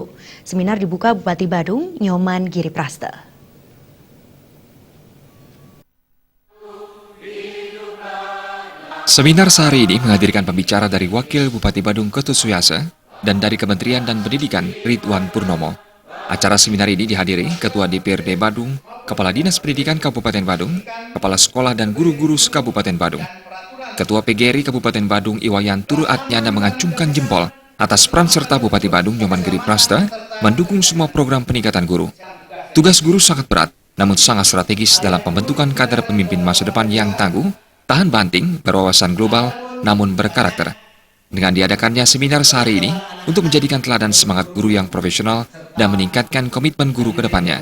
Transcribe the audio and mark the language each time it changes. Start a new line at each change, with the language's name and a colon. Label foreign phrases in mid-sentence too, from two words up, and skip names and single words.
Indonesian: Seminar dibuka Bupati Badung, Nyoman Giriprasta. Seminar sehari ini menghadirkan pembicara dari Wakil Bupati Badung Ketut Suyase dan dari Kementerian dan Pendidikan Ridwan Purnomo. Acara seminar ini dihadiri Ketua DPRD Badung, Kepala Dinas Pendidikan Kabupaten Badung, Kepala Sekolah dan guru-guru Kabupaten Badung. Ketua PGRI Kabupaten Badung Iwayan Turu Atnyana mengacungkan jempol atas peran serta Bupati Badung Nyoman Giriprasta mendukung semua program peningkatan guru. Tugas guru sangat berat, namun sangat strategis dalam pembentukan kader pemimpin masa depan yang tangguh, tahan banting, berwawasan global, namun berkarakter. Dengan diadakannya seminar sehari ini untuk menjadikan teladan semangat guru yang profesional dan meningkatkan komitmen guru ke depannya.